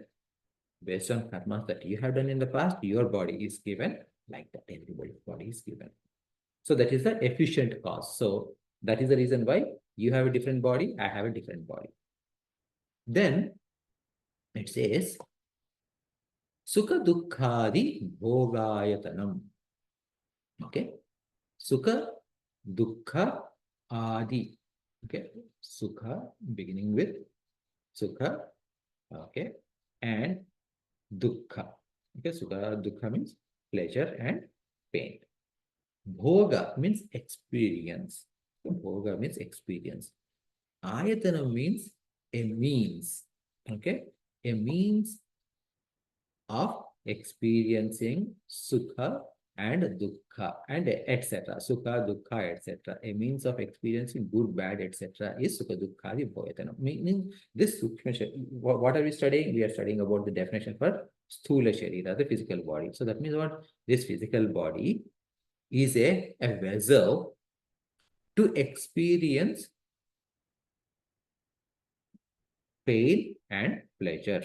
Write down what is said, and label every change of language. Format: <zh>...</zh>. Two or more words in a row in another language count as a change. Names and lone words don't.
<en>Based on karmas that you have done in the past, your body is given. Like that, everybody's body is given. So that is the efficient cause. So that is the reason why you have a different body, I have a different body. Then it says,</en> <sa>Sukha Dukkhadi Bhogayatanam. Okay. Sukha Dukkha Adi. Okay.</sa> <en>Sukha beginning with Sukha. Okay. And Dukkha. Okay.</en> <sa>Sukha Dukkha</sa> <en>means pleasure and pain. Bhoga means experience. So Bhoga means experience. Ayatana means a means. Okay. A means of experiencing sukha and dukkha and etc.</en> <sa>Sukha, dukkha,</sa> <en>etc. A means of experiencing good, bad, etc. is</en> <sa>sukha, dukkha, bhoyatana.</sa> <en>Meaning this</en> <sa>Sookshma Shareera,</sa> <en>what are we studying? We are studying about the definition for</en> <sa>Sthoola Shareera,</sa> <en>the physical body. So that means what? This physical body is a vessel to experience pain and pleasure.</en>